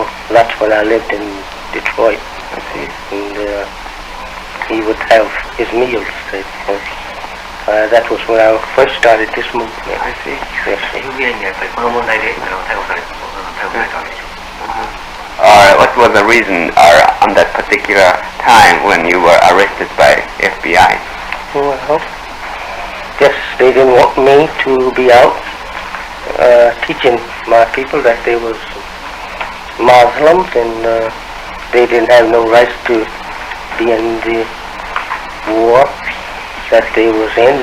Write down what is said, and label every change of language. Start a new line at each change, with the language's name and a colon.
English: That's when I lived in Detroit. And he would have his meals at home. That was when I first started this movement. I see. Yes.
Japanese: FBI にやっぱりこの問題で逮捕されたわけでしょ。
English: What was the reason on that particular time when you were arrested by FBI? Well, guess they didn't want me to be out teaching my people that they was Muslims, and they didn't have no right to be in the war that they was in.